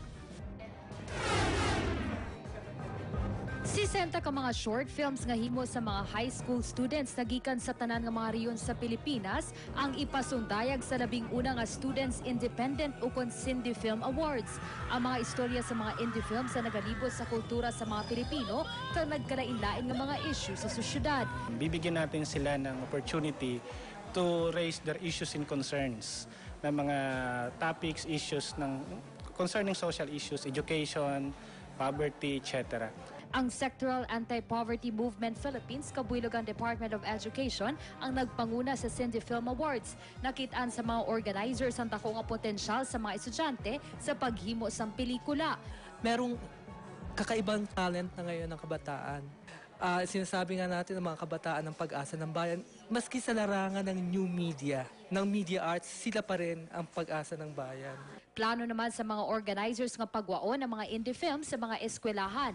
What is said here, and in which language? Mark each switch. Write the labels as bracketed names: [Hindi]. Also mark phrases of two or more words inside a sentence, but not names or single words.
[Hiligaynon] 60 ka mga [English] short films [Hiligaynon] nga himo sa mga [English] high school students [Hiligaynon] nagikan sa tanan nga mga rehiyon sa Pilipinas ang ipasundayag sa 11 nga Students Independent ukon Indie Film Awards. Ang mga istorya sa mga [English] indie films [Hiligaynon] na nagalibot sa kultura sa mga Pilipino kag nagkalain-lain nga mga issue sa sosyedad. [Filipino] Bibigyan natin sila ng [English] opportunity to raise their issues and concerns na mga topics, issues ng concerning social issues, education, poverty, etc. [Hiligaynon] Ang Sectoral Anti-Poverty Movement Philippines, kabuilogang Department of Education, ang nagpanguna sa Indie Film Awards. Nakitaan sa mga organizers ang dako nga potensyal sa mga estudyante sa paghimo sang pelikula. [Filipino] Merong kakaibang talent na ngayon ng kabataan. Sinasabi nga natin ng mga kabataan ng pag-asa ng bayan, maski sa larangan ng [English] new media, [Filipino] ng [English] media arts, [Filipino] sila pa rin ang pag-asa ng bayan. [Hiligaynon] Plano naman sa mga organizers nga pagwaon ng mga [English] indie films [Hiligaynon] sa mga eskwelahan.